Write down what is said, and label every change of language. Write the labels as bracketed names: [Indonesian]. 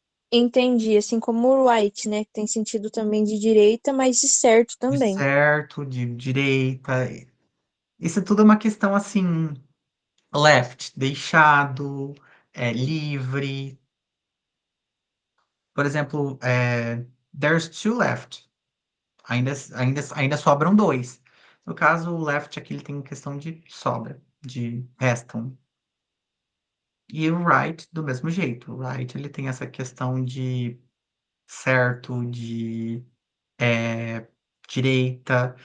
[Portuguese] entendi. Assim como o right, né? Que tem sentido também de direita, mas de certo De também. certo, de direita. Isso tudo é uma questão assim, left, deixado, livre. Por exemplo, [English] there's two left. [Portuguese] Ainda sobram dois. No caso, o left aqui ele tem questão de sobra, de restam. E o right do mesmo jeito. O right ele tem essa questão de certo, de direita.